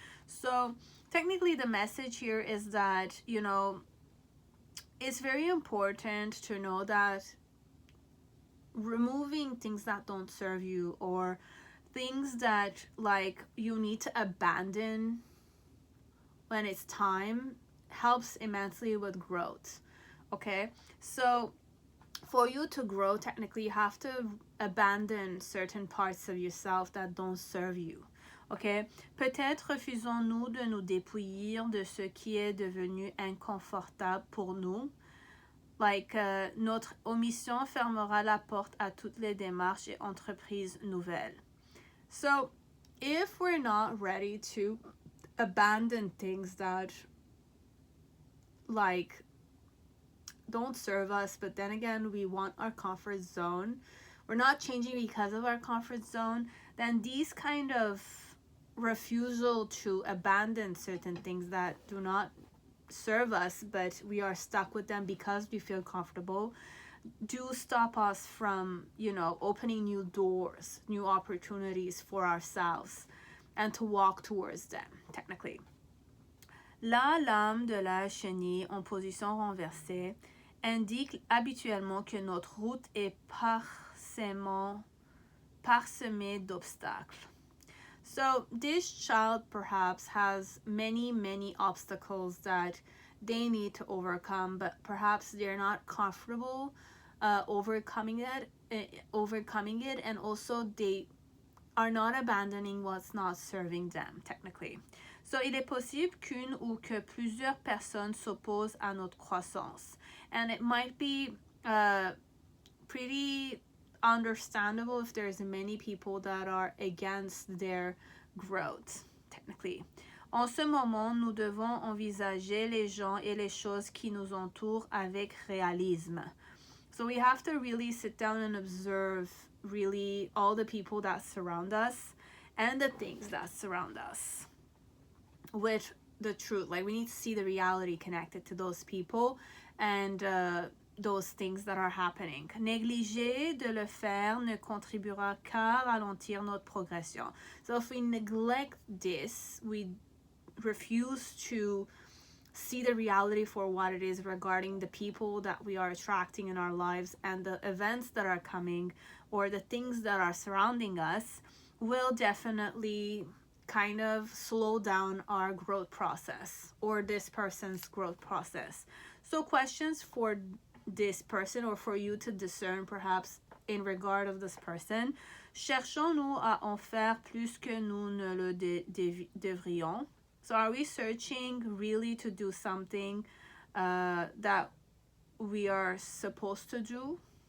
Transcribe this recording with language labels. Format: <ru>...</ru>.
<en>So technically the message here is that, you know, it's very important to know that removing things that don't serve you, or things that like you need to abandon when it's time, helps immensely with growth, okay? So for you to grow, technically you have to abandon certain parts of yourself that don't serve you, okay?</en> <fr>Peut-être refusons-nous de nous dépouiller de ce qui est devenu inconfortable pour nous.</fr> <en>Like,</en> <fr>notre omission fermera la porte à toutes les démarches et entreprises nouvelles.</fr> <en>So, if we're not ready to abandon things that, like, don't serve us, but then again, we want our comfort zone, we're not changing because of our comfort zone, then these kind of refusal to abandon certain things that do not serve us, but we are stuck with them because we feel comfortable, do stop us from, you know, opening new doors, new opportunities for ourselves, and to walk towards them, technically.</en> <fr>La lame de la chenille en position renversée indique habituellement que notre route est parsemée d'obstacles.</fr> <en>So this child perhaps has many obstacles that they need to overcome, but perhaps they're not comfortable overcoming it, and also they are not abandoning what's not serving them, technically. So,</en> <fr>il est possible qu'une ou que plusieurs personnes s'opposent à notre croissance.</fr> <en>And it might be pretty understandable if there's many people that are against their growth, technically.</en> <fr>En ce moment, nous devons envisager les gens et les choses qui nous entourent avec réalisme.</fr> <en>So we have to really sit down and observe really all the people that surround us and the things that surround us with the truth. Like, we need to see the reality connected to those people and those things that are happening.</en> <fr>Négliger de le faire ne contribuera qu'à ralentir notre progression.</fr> <en>So if we neglect this, we refuse to see the reality for what it is regarding the people that we are attracting in our lives and the events that are coming, or the things that are surrounding us, will definitely kind of slow down our growth process, or this person's growth process. So questions for this person, or for you to discern perhaps in regard of this person.</en> <fr>Cherchons-nous à en faire plus que nous ne le devrions?</fr> <en>So are we searching really to do something that we are supposed to do?</en>